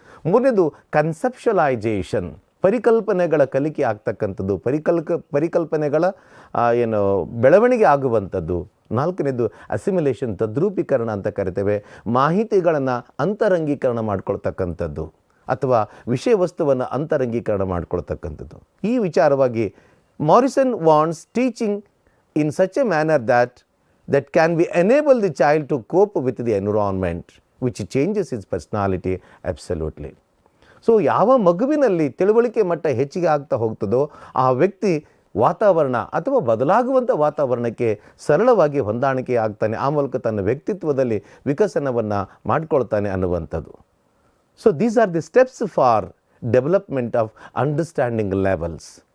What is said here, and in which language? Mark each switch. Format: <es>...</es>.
<kn>ಮೂರನೇದು ಕನ್ಸೆಪ್ಷಲೈಜೇಷನ್, ಪರಿಕಲ್ಪನೆಗಳ ಕಲಿಕೆ ಆಗ್ತಕ್ಕಂಥದ್ದು, ಪರಿಕಲ್ಪನೆಗಳ ಬೆಳವಣಿಗೆ ಆಗುವಂಥದ್ದು. ನಾಲ್ಕನೇದು ಅಸಿಮಿಲೇಷನ್, ತದ್ರೂಪೀಕರಣ ಅಂತ ಕರಿತೇವೆ. ಮಾಹಿತಿಗಳನ್ನು ಅಂತರಂಗೀಕರಣ ಮಾಡ್ಕೊಳ್ತಕ್ಕಂಥದ್ದು ಅಥವಾ ವಿಷಯ ವಸ್ತುವನ್ನು ಅಂತರಂಗೀಕರಣ ಮಾಡ್ಕೊಳ್ತಕ್ಕಂಥದ್ದು.</kn> <en>ಈ ವಿಚಾರವಾಗಿ Morrison wants teaching in such a manner that can be enable the child to cope with the environment which changes his personality absolutely.</en> <kn>So ಯಾವ ಮಗುವಿನಲ್ಲಿ ತಿಳುವಳಿಕೆ ಮಟ್ಟ ಹೆಚ್ಚಿಗೆ ಆಗ್ತಾ ಹೋಗ್ತದೋ ಆ ವ್ಯಕ್ತಿ ವಾತಾವರಣ ಅಥವಾ ಬದಲಾಗುವಂಥ ವಾತಾವರಣಕ್ಕೆ ಸರಳವಾಗಿ ಹೊಂದಾಣಿಕೆ ಆಗ್ತಾನೆ, ಆ ಮೂಲಕ ತನ್ನ ವ್ಯಕ್ತಿತ್ವದಲ್ಲಿ ವಿಕಸನವನ್ನು ಮಾಡಿಕೊಳ್ತಾನೆ ಅನ್ನುವಂಥದ್ದು.</kn> <en>So these are the steps for development of understanding levels.</en>